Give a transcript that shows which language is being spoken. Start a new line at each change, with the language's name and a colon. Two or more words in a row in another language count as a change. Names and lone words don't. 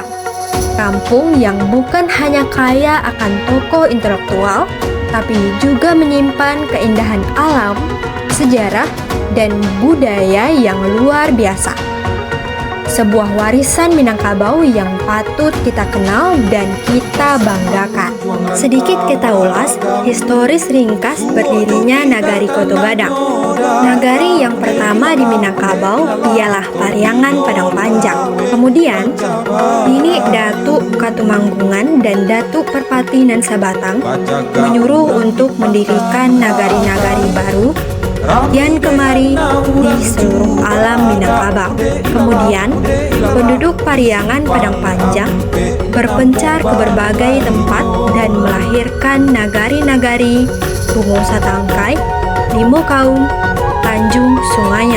Indonesian: Kampung yang bukan hanya kaya akan tokoh intelektual, tapi juga menyimpan keindahan alam, sejarah, dan budaya yang luar biasa. sebuah warisan Minangkabau yang patut kita kenal dan kita banggakan. Sedikit kita ulas historis ringkas berdirinya Nagari Koto Gadang. Nagari yang pertama di Minangkabau ialah Pariangan Padang Panjang. Kemudian, Nini Datuk Katumanggungan dan Datuk Perpati Nan Sabatang menyuruh untuk mendirikan nagari-nagari baru kian kemari di seluruh alam Minangkabau. Kemudian, penduduk Pariangan Padang Panjang berpencar ke berbagai tempat dan melahirkan nagari-nagari Bungo Satangkai, Limo Kaum, Tanjung Sunganyang.